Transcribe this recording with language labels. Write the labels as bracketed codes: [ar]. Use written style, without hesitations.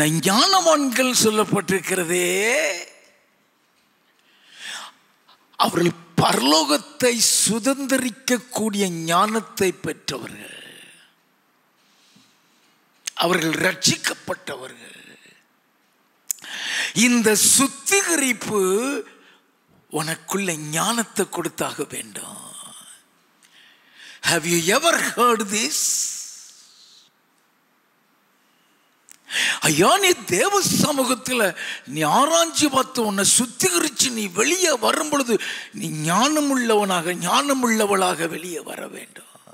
[ta] ஞானவான்கள் சொல்லப்பட்டிருக்கிறதே, அவர்கள் பரலோகத்தை சுதந்திரிக்க கூடிய ஞானத்தை பெற்றவர்கள், அவர்கள் ரட்சிக்கப்பட்டவர்கள். இந்த சுத்திகரிப்பு உனக்குள்ள ஞானத்தை கொடுத்தாக வேண்டும். [en] Have you ever heard this? [ta] ஐயா, நீ தேவ சமூகத்தில் நீ ஆராய்ச்சி பார்த்து உன்னை சுத்திகரிச்சு நீ வெளியே வரும் பொழுது நீ ஞானமுள்ளவளாக வெளியே வர வேண்டும்.